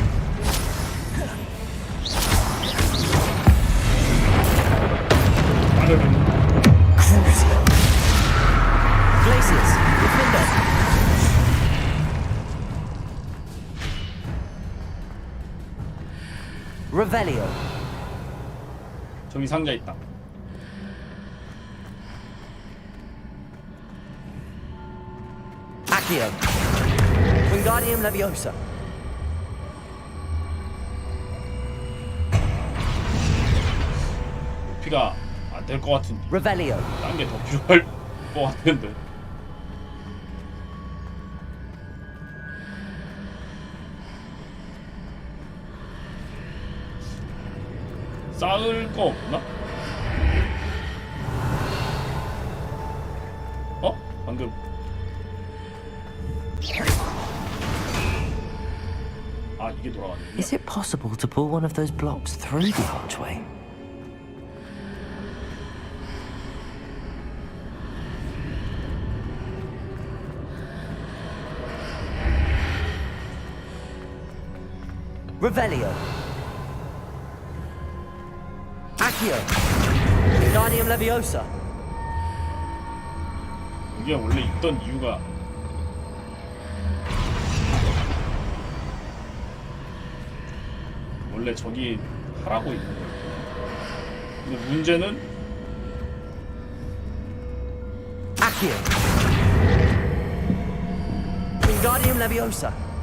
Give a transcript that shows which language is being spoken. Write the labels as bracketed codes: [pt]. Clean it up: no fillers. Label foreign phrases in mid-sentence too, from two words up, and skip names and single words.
[ko] Glacius, defender. Revelio. 저기 상자 있다. Accio. Wingardium Leviosa. 피가 안 될 것 같은데. Revelio. 딴 게 더 필요할 것 같은데. 쌓을 거 없나? 방금 이게 돌아가네. [en] Is it possible to pull one of those blocks through the archway? [ko] Revelio. Accio. Wingardium Leviosa. 이게 원래 있던 이유가 원래 저기 하라고 있는 거예요. 근데 문제는 Accio. Wingardium Leviosa.